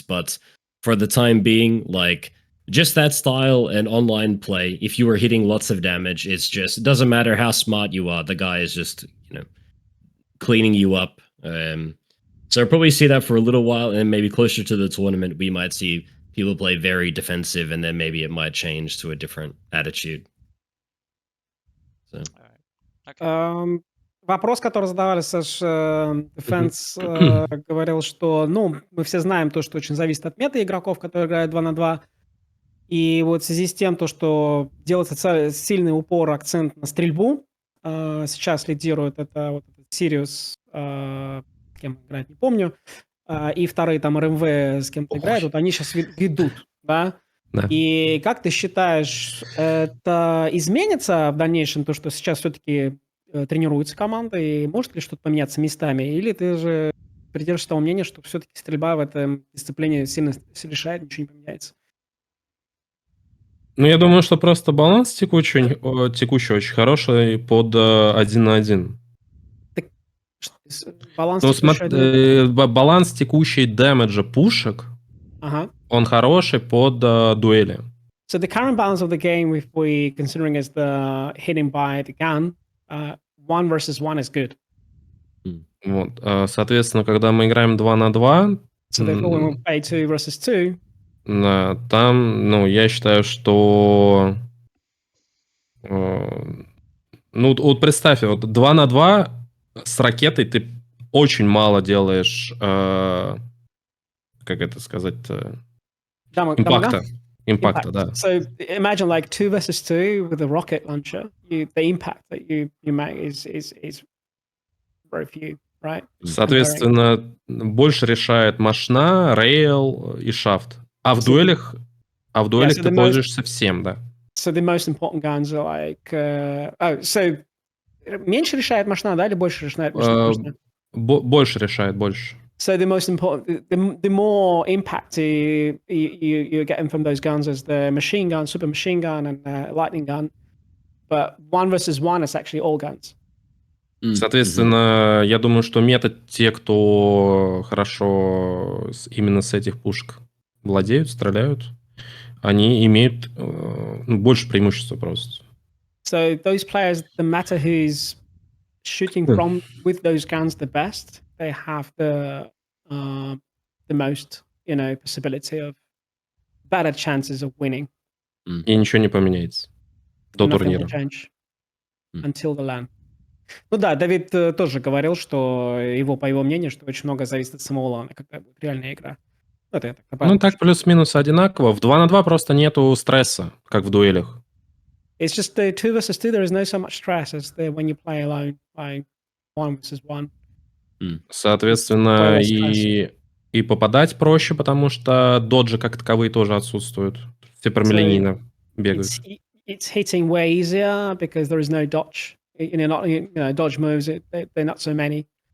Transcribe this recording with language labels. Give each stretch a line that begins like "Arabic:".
English: But for the time being, like, just that style and online play, if you are hitting lots of damage, it doesn't matter how smart you are. The guy is just, cleaning you up. So I'll probably see that for a little while, and maybe closer to the tournament, we might see people play very defensive, and then maybe it might change to a different attitude. So. Okay.
Russian: Вопрос, который задавали, Саш, Defense говорил, что, мы все знаем то, что очень зависит от мета игроков, которые играют 2 на 2. И вот в связи с тем, что делается сильный упор, акцент на стрельбу, сейчас лидирует это вот Sirius, кем играет, не помню, и вторые там РМВ с кем-то играют, вот они сейчас ведут, да? Да. И как ты считаешь, это изменится в дальнейшем, то, что сейчас все-таки тренируется команда, и может ли что-то поменяться местами? Или ты же придерживаешься того мнения, что все-таки стрельба в этой дисциплине сильно решает, ничего не поменяется? Ну, я думаю, что просто баланс текущий очень хороший под 1 на 1. Баланс баланс текущий дэмэджа пушек, он хороший под дуэли.
English: So the current balance of the game, if we considering as the hitting by the gun, 1 versus 1 is good.
Russian: Вот, соответственно, когда мы играем 2 на 2,
English: so therefore, when we play 2 versus 2,
Russian: там, я считаю, что вот представь, вот 2 на 2 с ракетой ты очень мало делаешь, как это сказать-то, импакта, да.
English: So imagine like 2 versus 2 with a rocket launcher. The impact that you make is very few, right?
Russian: Соответственно, больше решает машина, рейл и шафт. А в дуэлях ты пользуешься всем, да.
English: So the most important guns are like...
Russian: so меньше решает машина, да, или больше решает машина? Больше решает, больше.
English: So the most important, the more impact you're getting from those guns is the machine gun, super machine gun, and lightning gun. But 1 versus 1 is actually all guns.
Russian: Соответственно, я думаю, что метод те, кто хорошо именно с этих пушек владеют, стреляют, они имеют больше преимущества просто.
English: So those players, no matter who's shooting from with those guns the best, they have the most, possibility of better chances of winning.
Russian: И ничего не поменяется до турнира.
English: Until the LAN.
Russian: Ну да, Давид тоже говорил, что по его мнению, что очень много зависит от самого лана, когда будет реальная игра. Так плюс-минус одинаково. В 2 на 2 просто нету стресса, как в дуэлях.
English: It's just the 2 versus 2, there is no so much stress as when you play alone, playing 1 versus 1.
Russian: Соответственно, и попадать проще, потому что доджи как таковые тоже отсутствуют. Все прямолинейно бегают.
English: It's hitting way easier because there is no dodge. Dodge moves, they're not so many.